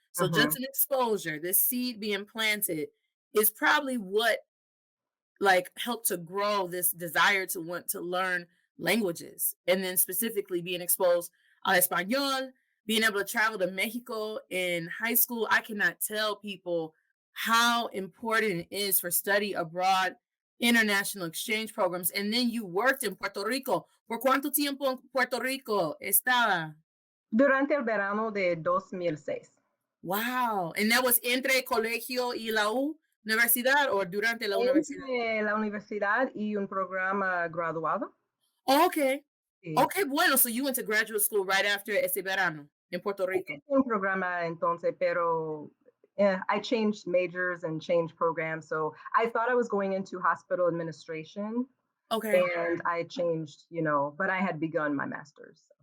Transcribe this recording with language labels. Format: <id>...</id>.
<en>So just an exposure, this seed being planted is probably what like helped to grow this desire to want to learn languages, and then specifically being exposed</en> <es>al español,</es> <en>being able to travel to Mexico in high school. I cannot tell people how important it is for study abroad international exchange programs, and then you worked in Puerto Rico.</en> <es>¿Por cuánto tiempo en Puerto Rico estaba? Durante el verano de 2006.</es> <en>Wow. And that was</en> <es>entre colegio y la universidad</es> <en>or</en> <es>durante la universidad? Entre la universidad y un programa graduado.</es> <en>Oh, okay.</en> <es>Sí. Okay, bueno.</es> <en>So you went to graduate school right after</en> <es>ese verano</es> <en>in Puerto Rico.</en> <es>Un programa entonces, pero</es> <en>I changed majors and changed programs. So I thought I was going into hospital administration. Okay. And I changed, but I had begun my master's.</en>